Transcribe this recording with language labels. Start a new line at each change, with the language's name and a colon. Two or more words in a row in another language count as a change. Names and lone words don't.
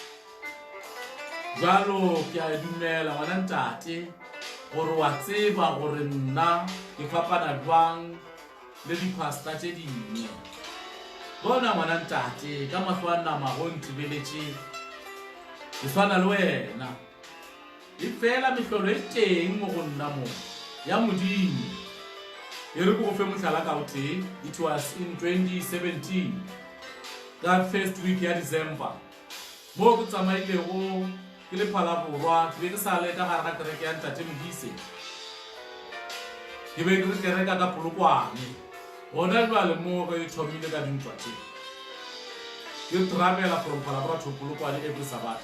Northern Sotho: jalo ke a dumela ngwana ntate gore wa tseba gore nna ke fapana jwang le dipasta tše dingwe bona ngwana ntate ka mahlo a nama go ntibeletše ke swana le wena e fela mehlolo e teng mo go nna mo ya modimo e re go fe mohlala ka o tee.
English: It was in 2017
Northern Sotho: ka
English: first week
Northern Sotho: ya December mo ke tsamailego ke le Phalaborwa ke be ke sa le ka gare ga kereke ya ntate Modise ke be ke kereka ka Polokwane gona jwale mo ge e thomile ka dintwa tše ke travela
English: from Phalaborwa to Polokwane every
Northern Sotho: Sabata.